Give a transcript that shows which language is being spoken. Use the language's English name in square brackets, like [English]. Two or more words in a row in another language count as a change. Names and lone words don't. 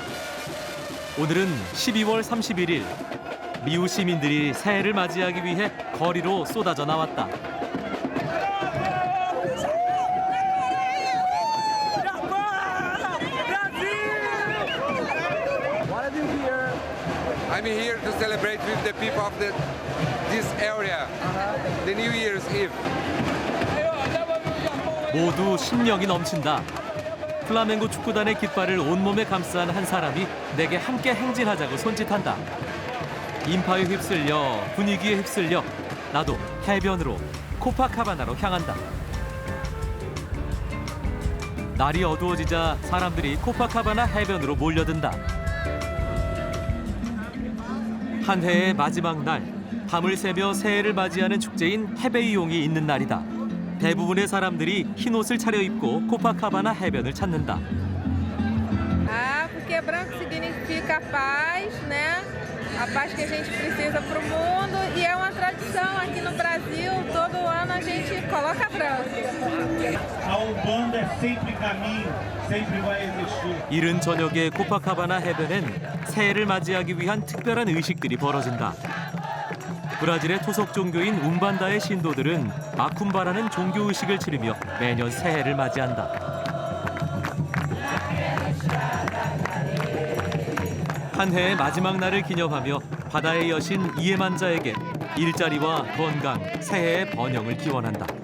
[Korean] 오늘은 12월 31일. 리우 시민들이 새해를 맞이하기 위해 거리로 쏟아져 나왔다. [English] I'm here to celebrate with the people of this area, the New Year's Eve. [Korean] 모두 신명이 넘친다. 플라멩고 축구단의 깃발을 온몸에 감싼 한 사람이 내게 함께 행진하자고 손짓한다. 인파에 휩쓸려 분위기에 휩쓸려 나도 해변으로 코파카바나로 향한다. 날이 어두워지자 사람들이 코파카바나 해변으로 몰려든다. 한 해의 마지막 날, 밤을 새며 새해를 맞이하는 축제인 헤베이용이 있는 날이다. 대부분의 사람들이 흰옷을 차려입고 코파카바나 해변을 찾는다. [Portuguese] Ah, porque branco significa paz, né? A paz que a gente precisa para o mundo e é uma tradição aqui no Brasil, todo ano a gente coloca branco. A Umbanda é sempre caminho, sempre vai existir. [Korean] 이른 저녁에 코파카바나 해변엔 새해를 맞이하기 위한 특별한 의식들이 벌어진다. 브라질의 토속 종교인 움반다의 신도들은 마쿰바라는 종교 의식을 치르며 매년 새해를 맞이한다. 한 해의 마지막 날을 기념하며 바다의 여신 이에만자에게 일자리와 건강, 새해의 번영을 기원한다.